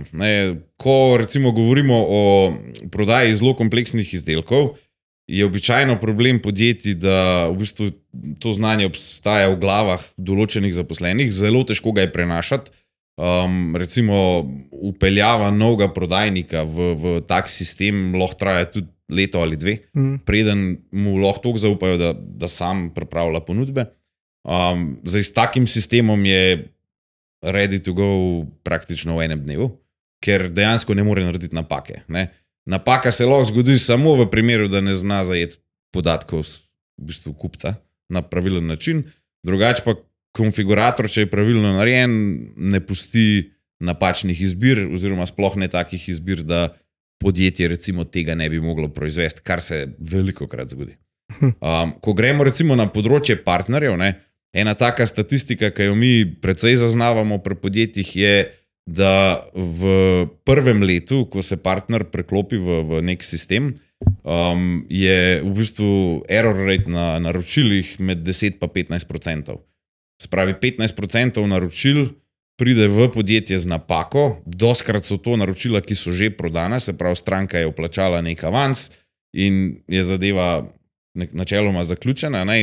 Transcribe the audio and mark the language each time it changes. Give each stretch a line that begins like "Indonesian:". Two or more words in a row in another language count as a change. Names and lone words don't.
Slovenian: Ne, ko recimo govorimo o prodaji zelo kompleksnih izdelkov, je običajno problem podjetij, da v bistvu to znanje obstaja v glavah določenih zaposlenih, zelo težko ga je prenašati. Recimo upeljava novega prodajnika v tak sistem lahko traja tudi leto ali 2, preden mu lahko toliko zaupajo, da sam pripravlja ponudbe. Zdaj, s takim sistemom je
English: ready to go
Slovenian: praktično v enem dnevu, ker dejansko ne more narediti napake. Ne? Napaka se lahko zgodi samo v primeru, da ne zna zajeti podatkov v bistvu kupca na pravilen način, drugače pa konfigurator, če je pravilno narejen, ne pusti napačnih izbir oziroma sploh ne takih izbir, da podjetje recimo tega ne bi moglo proizvesti, kar se velikokrat zgodi. Ko gremo recimo na področje partnerjev, ne, ena taka statistika, ki jo mi precej zaznavamo pri podjetjih, je, da v prvem letu, ko se partner preklopi v nek sistem, je v bistvu
English: error rate
Slovenian: na naročilih med 10 pa 15%. Spravi 15% naročil pride v podjetje z napako, doskrat so to naročila, ki so že prodana, se pravi, stranka je vplačala nek avans in je zadeva načeloma zaključena, ne?